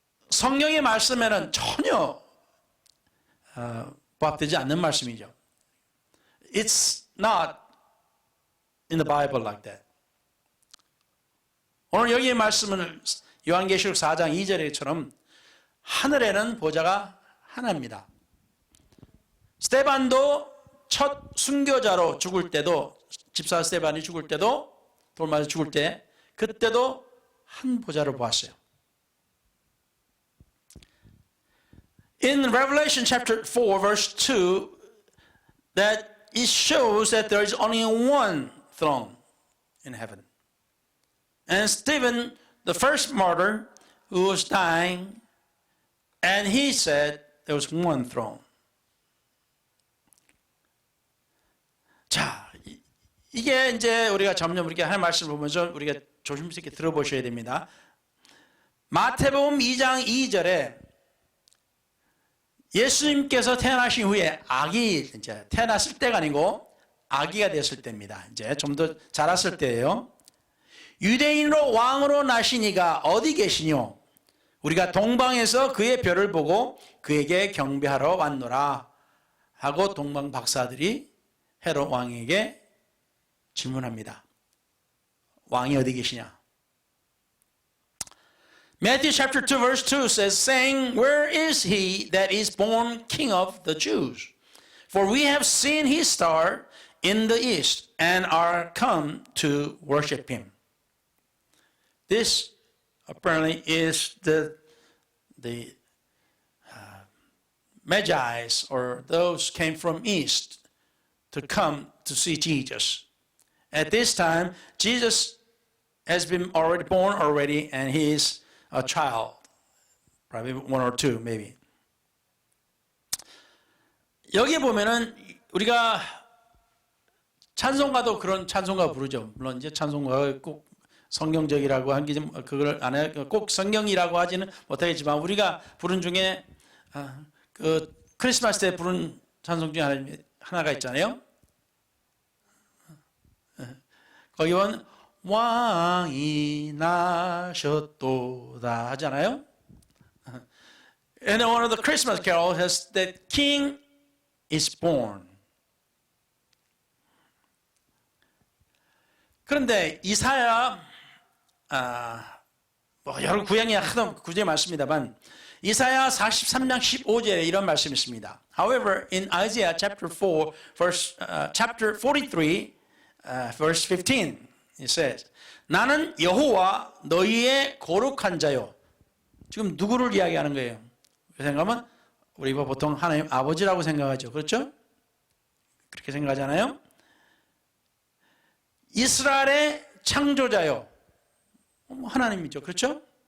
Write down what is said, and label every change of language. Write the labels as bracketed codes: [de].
[ko] 성경의 말씀에는 전혀 부합되지 않는 말씀이죠. [en] It's not in the Bible like that. [ko] 오늘 여기의 말씀은 요한계시록 4장 2절에처럼 하늘에는 보좌가 하나입니다. 스데반도 첫 순교자로 죽을 때도 집사 스데반이 죽을 때도 돌 맞아 죽을 때 그때도 한 보좌를 보았어요. [en] In Revelation chapter 4 verse 2 that it shows that there is only one throne in heaven. And Stephen, the first martyr who was dying, And he said there was one throne. [ko] 자, 이게 이제 우리가 점점 우리가 하는 말씀을 보면서 우리가 조심스럽게 들어보셔야 됩니다. 마태복음 2장 2절에 예수님께서 태어나신 후에 아기 이제 태어났을 때가 아니고 아기가 됐을 때입니다. 이제 좀 더 자랐을 때예요. 유대인으로 왕으로 나시니가 어디 계시뇨? 우리가 동방에서 그의 별을 보고 그에게 경배하러 왔노라 하고 동방 박사들이 헤롯 왕에게 질문합니다. 왕이 어디 계시냐? [en] Matthew chapter 2 verse 2 says, saying, Where is he that is born king of the Jews? For we have seen his star in the east and are come to worship him. This apparently is the Magi's, or those came from east to come to see Jesus. At this time, Jesus has been already born already, and he is a child, probably 1 or 2 maybe. [ko] 여기 보면은 우리가 찬송가도 그런 찬송가 부르죠. 물론 이제 찬송가가 꼭 성경적이라고 한 게 좀 그걸 안 해, 꼭 성경이라고 하지는 못하겠지만 우리가 부른 중에 그 크리스마스 때 부른 찬송 중에 하나가 있잖아요. 거기 보면 왕이 나셨도다 하잖아요. [en] And one of the Christmas carols has that King is born. [ko] 그런데 이사야 여러 구약에 하도 구절이 많습니다만 이사야 43장 15절에 이런 말씀이 있습니다. [en] However, in Isaiah chapter 4, chapter 43, verse 15, it says, [ko] 나는 여호와 너희의 거룩한 자요. 지금 누구를 이야기하는 거예요? 생각하면 우리가 보통 하나님 아버지라고 생각하죠. 그렇죠? 그렇게 생각하잖아요. 이스라엘의 창조자요. 하나님이죠. 그렇죠?